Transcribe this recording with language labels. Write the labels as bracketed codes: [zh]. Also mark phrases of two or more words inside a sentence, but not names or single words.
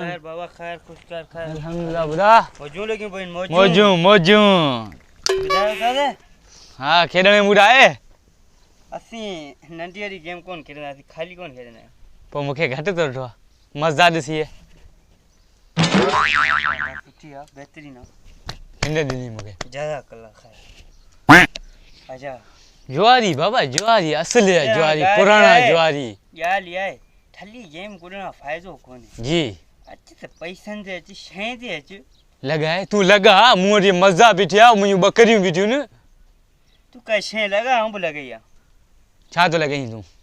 [sd] खैर बाबा खैर खुश कर खैर अल्हम्दुलिल्लाह बुधा मौजू लेकिन बहन मौजू मौजू ॿुधायो दादा हाँ खेॾण में मूड आहे असीं नंढी वारी गेम कोन खेॾंदासीं ख़ाली कोन खेॾंदा आहियूं पोइ मूंखे घटि थो ॾिठो आहे मज़ा ॾिसी सुठी आहे बहितरीन आहे हिन ॾिनी मूंखे [ar] جزاك الله خير अच्छा [sd] जुआरी बाबा जुआरी असली आहे जुआरी ॻाल्हि पुराणा आहे। जुआरी ॻाल्हि इहा आहे ख़ाली गेम कुॾण खां फ़ाइदो कोन्हे जी अचु त पैसनि ते अचु शइ ते अचु लॻाए तूं लॻा मूं वटि मज़ा बीठी आहे मुंहिंजूं ॿकरियूं बीठियूं न तूं काई शइ लॻा आऊं बि लॻई आहे छा थो लॻाई तूं